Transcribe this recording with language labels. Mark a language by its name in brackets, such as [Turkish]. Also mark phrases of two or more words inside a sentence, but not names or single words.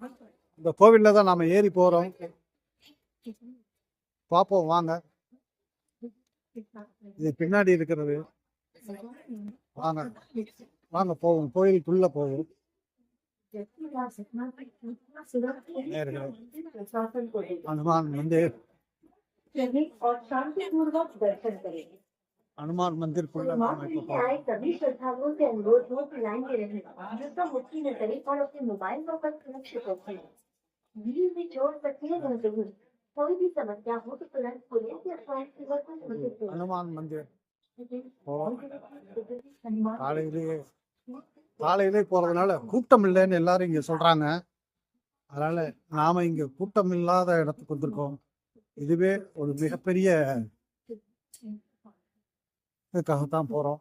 [Tamil] இந்த கோவில்ல தான் நாம ஏறி போறோம். பார்ப்போம் வாங்க. இது பின்னாடி இருக்கிறது. வாங்க வாங்க போவோம், கோயிலுக்குள்ள போவோம். ஹனுமான் மந்திர், [Hindi] हनुमान मंदिर सभी श्रद्धालुओं से अनुरोध हो कि लाइन में रहें, जिसका मुट्ठी न करें और अपने मोबाइल पर सुरक्षित रखें। भीड़ में चोट तकलीफ न रही, कोई भी समस्या हो तो तुरंत पुलिस या स्वास्थ्य सेवा को सूचित करें। [Tamil] हनुमान मंदिर காலையிலே போறதுனால கூட்டம் இல்லைன்னு எல்லாரும் இங்க சொல்றாங்க. அதனால் நாம் இங்கே கூட்டம் இல்லாத இடத்துக்கு வந்திருக்கோம். இதுவே ஒரு மிகப்பெரிய இதுக்காகத்தான் போகிறோம்.